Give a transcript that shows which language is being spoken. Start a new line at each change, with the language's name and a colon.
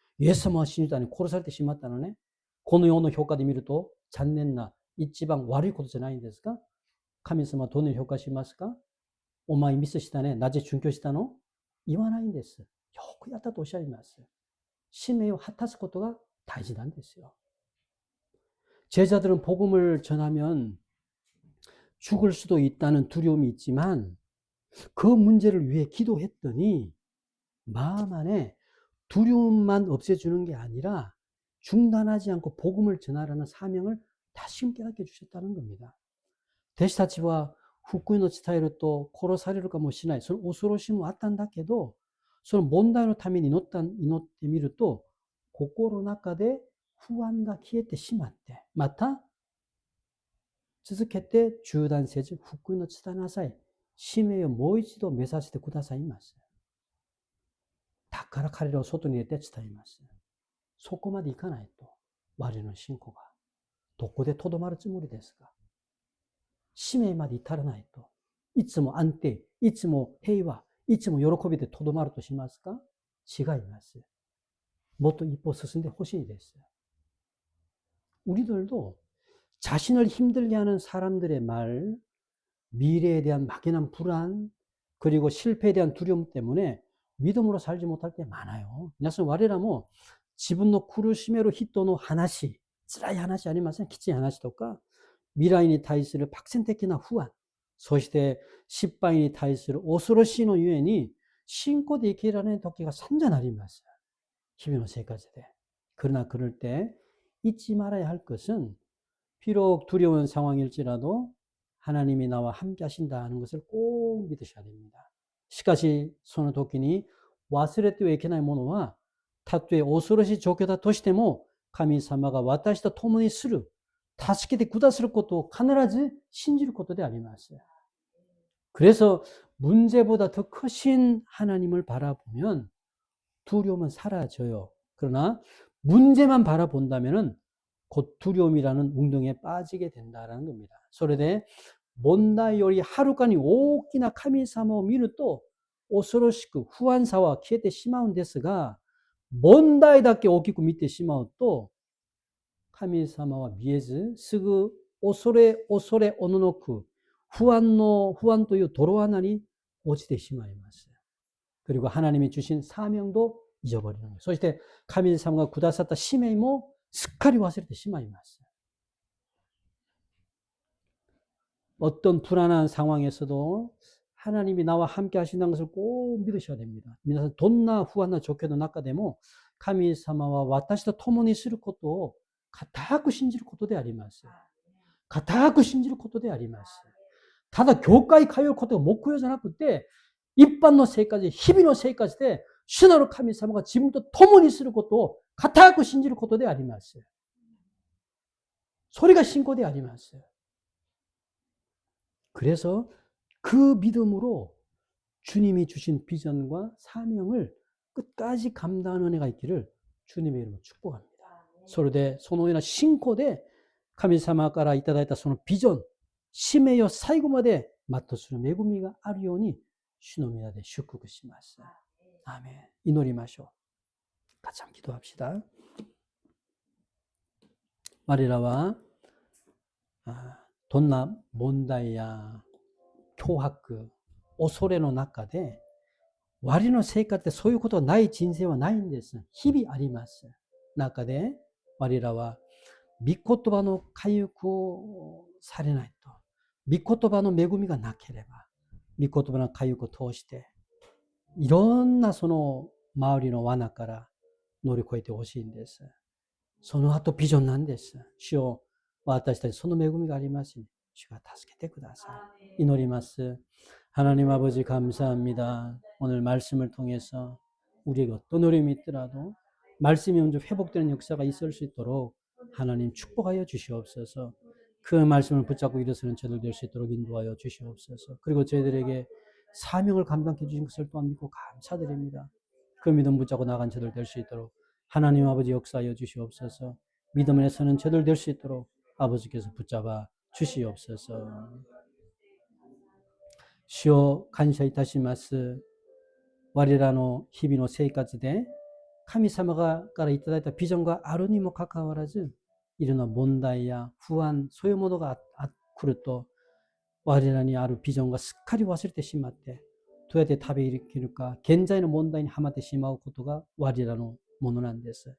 Japanese: イエス様を信じたのに殺されてしまったのね。この世の評価で見ると残念な一番悪いことじゃないんですか？神様はどのように評価しますか？お前ミスしたね。なぜ殉教したの？言わないんです。よくやったとおっしゃいます。使命を果たすことが大事なんですよ.
Korean: 제자들은 복음을 전하면 죽을 수도 있다는 두려움이 있지만 그 문제를 위해 기도했더니 마음 안에 두려움만 없애주는 게 아니라 중단하지 않고 복음을 전하라는 사명을 다시금 깨닫게 해주셨다는 겁니다.
Japanese: 弟子たちは福音を伝えると殺されるかもしれない。その恐ろしもあったんだけど、その問題のために祈ってみると、心の中で不安が消えてしまって、また続けて中断せず福音を伝えなさい。使命をもう一度目指してくださいます。だから彼らを外に入れて伝えます。そこまでいかないと、我の信仰がどこでとどまるつもりですか？使命まで至らないと、いつも安定、いつも平和、いつも喜びでとどまるとしますか？違います。もっと一歩進んでほしいです.
Korean: 우리들도 자신을 힘들게 하는 사람들의 말, 미래에 대한 막연한 불안, 그리고 실패에 대한 두려움 때문에 믿음으로 살지 못할 때 많아요.
Japanese: 皆さん我らも自分の苦しめる人の話、辛い話ありません？きつい話とか、未来に対する박센的な不安、そして失敗に対する恐ろしいのゆえに信仰で生きられない時が散々あります. 日々の生活で.
Korean: 그러나 그럴 때 잊지 말아야 할 것은 비록 두려운 상황일지라도 하나님이 나와 함께 하신다는 것을 꼭 믿으셔야 됩니다.
Japanese: しかしその時に忘れてはいけないものは、たとえ恐ろしい状況だとしても神様が私と共にする、助けてくださることを必ず信じることであります.
Korean: 그래서 문제보다 더 크신 하나님을 바라보면 두려움은 사라져요. 그러나 문제만 바라본다면 곧 두려움이라는 웅덩이에 빠지게 된다는 겁니다.
Japanese: それで問題よりはるかに大きな神様を見ると恐ろしく不安さは消えてしまうんですが、問題だけ大きく見てしまうと神様は見えず、すぐ恐れおののく不安という泥穴に落ちてしまいます.
Korean: 그리고 하나님이 주신 사명도 잊어버리는 거예요.
Japanese: そして神様がくださった使命もすっかり忘れてしまいます.
Korean: 어떤 불안한 상황에서도 하나님이 나와 함께 하신다는 것을 꼭 믿으셔야 됩니다.
Japanese: 皆さんどんな不安な状況の中でも神様は私と共にすることを固く信じることであります。固く信じることであります。ただ教会通うことが目標じゃなくて、一般の生活、日々の生活で主なる神様が自分と共にすることを固く信じることであります。それが信仰であります。
Korean: 그래서 그 믿음으로 주님이 주신 비전과 사명을 끝까지 감당하는 은혜가 있기를 주님의 이름으로 축복합니다.
Japanese: それでそのような信仰で神様からいただいたそのビジョン、使命を最後まで全うする恵みがあるように主の皆で祝福します.
Korean: 아멘.
Japanese: 祈りましょう.
Korean: 같이 한번 기도합시다.
Japanese: 我らはどんな問題や脅迫、恐れの中で、我の生活でそういうことがない人生はないんです。日々あります。中で、我らは御言葉の回復をされないと、御言葉の恵みがなければ、御言葉の回復を通して、いろんなその周りの罠から乗り越えてほしいんです。その後ビジョンなんです。主よ、私たちその恵みがありますし、主が助けてください。祈ります。
Korean: 하나님 아버지 감사합니다. 오늘 말씀을 통해서 우리에게 어떤 어려움이 있더라도 말씀이 먼저 회복되는 역사가 있을 수 있도록 하나님 축복하여 주시옵소서. 그 말씀을 붙잡고 일어서는 저들 될 수 있도록 인도하여 주시옵소서. 그리고 저희들에게 사명을 감당해 주신 것을 또한 믿고 감사드립니다. 그 믿음 붙잡고 나간 저들 될 수 있도록 하나님 아버지 역사하여 주시옵소서. 믿음 안에서는 저들 될 수 있도록 아버지께서 붙잡아 주시옵소서.
Japanese: 主を感謝いたします。我らの日々の生活で神様からいただいたビジョンがあるにもかかわらず、いろんな問題や不安、そういうものが来ると、我らにあるビジョンがすっかり忘れてしまって、どうやって食べるか、現在の問題にはまってしまうことが我らのものなんです。